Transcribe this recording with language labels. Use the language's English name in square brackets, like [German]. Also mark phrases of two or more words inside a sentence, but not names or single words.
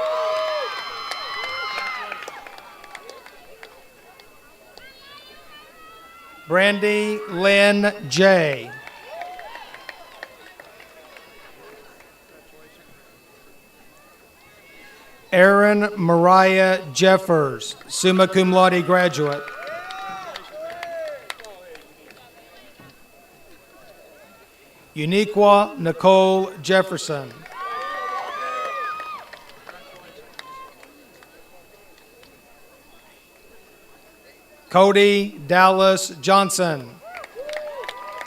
[English] Brandy Lynn J. Erin Mariah Jeffers, summa cum laude graduate. Uniqua Nicole Jefferson. Cody Dallas Johnson.